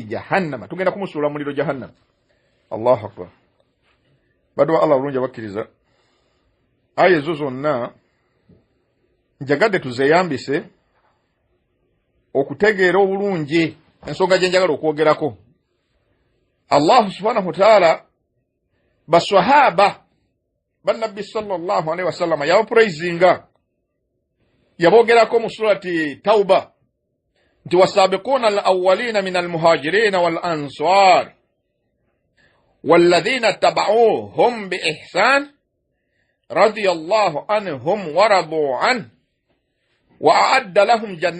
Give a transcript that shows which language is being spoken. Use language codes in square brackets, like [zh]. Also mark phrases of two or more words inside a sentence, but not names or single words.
[lg] jahannam tugenda kumusuula muliro jahannam [ar] الله أكبر [lg] badwa Allah bulungi abakkiriza aya ezo zonna njagadde tuzeyambise okutegeera obulungi ensonga gye njagala okwogerako Allah [ar] سبحانه وتعالى [lg] baswahaba bannabbi [ar] صلى الله عليه وسلم [lg] yabapraisinga yabogerako mu surati Tauba nti [ar] والسابقون الأولون من المهاجرين والأنصار والذين اتبعوهم بإحسان رضي الله عنهم ورضوا عنه وأعد لهم